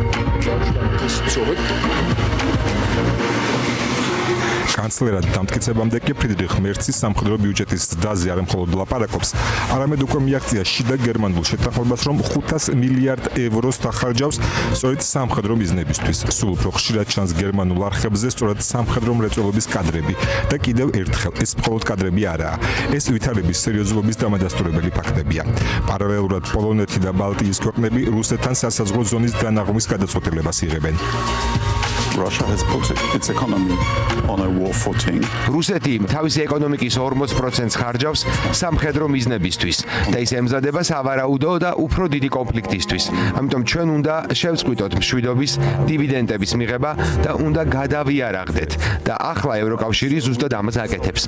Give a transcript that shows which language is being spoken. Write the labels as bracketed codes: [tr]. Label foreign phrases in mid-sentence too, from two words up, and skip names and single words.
[ka] კანცლერად დამტკიცებამდე კი ფრიდრიხ მერცი სამხედრო ბიუჯეტის ზრდაზე არ მხოლოდ ლაპარაკობს, არამედ უკვე მიაღწია შიდა გერმანულ შეთანხმებას, რომ 500 მილიარდ ევროს დახარჯავს სწორედ სამხედრო მიზნებისთვის. სულ უფრო ხშირად ჩანს გერმანულ არხებზე სწორედ სამხედრო მრეწველობის კადრები და კიდევ ერთხელ ეს მხოლოდ კადრები არაა. ეს ვითარების სერიოზულობის დამადასტურებელი ფაქტებია. პარალელურად პოლონეთი და ბალტიის ქვეყნები რუსეთთან სასაზღვრო ზონის განაღმვის გადაწყვეტილებას იღებენ. [en] Russia has put its economy on a war footing. [ka] რუსეთი თავისი ეკონომიკის 40%-ს ხარჯავს სამხედრო მიზნებისთვის და ის ემზადება სავარაუდო და უფრო დიდი კონფლიქტისთვის. ამიტომ ჩვენ უნდა შევწყვიტოთ მშვიდობის დივიდენდების მიღება და უნდა გადავიარაღდეთ და ახლა ევროკავშირი ზუსტად ამას აკეთებს.